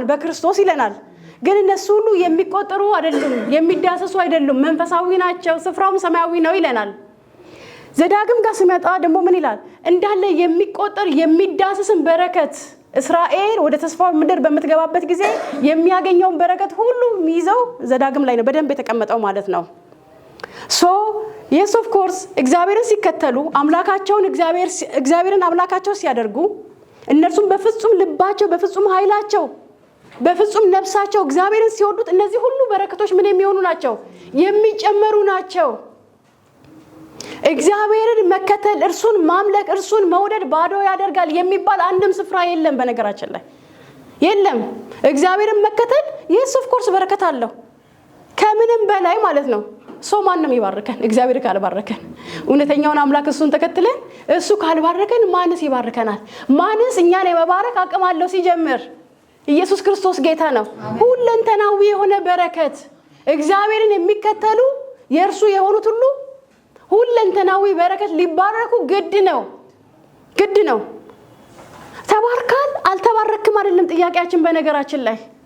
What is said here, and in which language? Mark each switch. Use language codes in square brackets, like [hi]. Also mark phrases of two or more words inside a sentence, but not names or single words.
[am] በክርስቶስ ይለናል። ግን እነሱ ሁሉ የሚቆጠሩ አይደሉም፣ የሚዳሰሱ አይደሉም፣ መንፈሳዊ ናቸው፣ ስፍራውም ሰማያዊ ነው ይለናል። ዘዳግም ጋር ሲመጣ ደግሞ ምን ይላል? እንዳለ የሚቆጠር የሚዳሰስን በረከት እስራኤል ወደ ተስፋው ምድር በመትገባበት ጊዜ የሚያገኘውን በረከት ሁሉ የሚይዘው ዘዳግም ላይ ነው በደንብ የተቀመጠው ማለት ነው። [en] yes of course [am] እግዚአብሔርን ሲከተሉ አምላካቸውን እግዚአብሔርን አምላካቸው ሲያደርጉ እነርሱም በፍጹም ልባቸው በፍጹም ኃይላቸው በፍጹም ነፍሳቸው እግዚአብሔርን ሲወዱት እነዚህ ሁሉ በረከቶች ምን የሚሆኑ ናቸው? የሚጨመሩ ናቸው። እግዚአብሔርን መከተል እርሱን ማምለክ እርሱን መውደድ ባዶ ያደርጋል የሚባል አንድም ስፍራ የለም። በነገራችን ላይ የለም። እግዚአብሔርን መከተል [en] yes of course [am] በረከት አለው ከምንም በላይ ማለት ነው። ማንም ይባርከን? እግዚአብሔር ካልባረከን እውነተኛውን አምላክ እሱን ተከትለን እሱ ካልባረከን ማንስ ይባርከናል? ማንስ እኛን የመባረክ አቅም አለው? ሲጀምር ኢየሱስ ክርስቶስ ጌታ ነው። ሁለንተናዊ የሆነ በረከት እግዚአብሔርን የሚከተሉ የእርሱ የሆኑት ሁሉ ሁለንተናዊ በረከት ሊባረኩ ግድ ነው። ተባርካል አልተባረክም አይደለም ጥያቄያችን። በነገራችን ላይ